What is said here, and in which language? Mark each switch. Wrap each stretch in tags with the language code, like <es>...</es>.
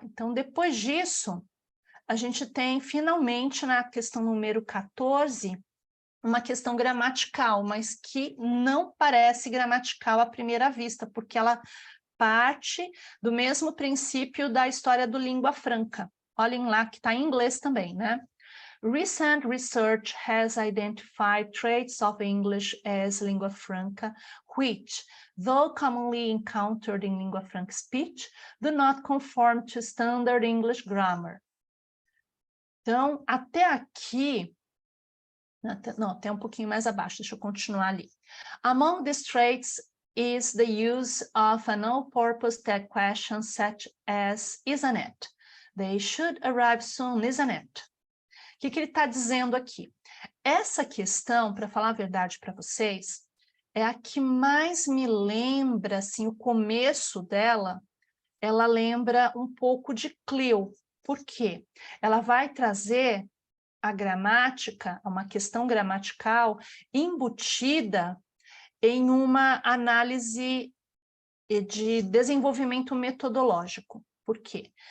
<pt>Então, depois disso, a gente tem, finalmente, na questão número 14, uma questão gramatical, mas que não parece gramatical à primeira vista, porque ela parte do mesmo princípio da história do língua franca. Olhem lá, que está em inglês também, né?</pt> <en>Recent research has identified traits of English as lingua franca, which, though commonly encountered in lingua franca speech, do not conform to standard English grammar.</en> <pt>Então, até aqui, não, até um pouquinho mais abaixo, deixa eu continuar ali.</pt> <en>Among these traits is the use of an all-purpose tag question such as isn't it? They should arrive soon, isn't it?</en> <pt>O que ele está dizendo aqui? Essa questão, para falar a verdade para vocês, é a que mais me lembra, assim, o começo dela, ela lembra um pouco de Clio. Por quê? Ela vai trazer a gramática, uma questão gramatical embutida em uma análise de desenvolvimento metodológico. Por quê?</pt>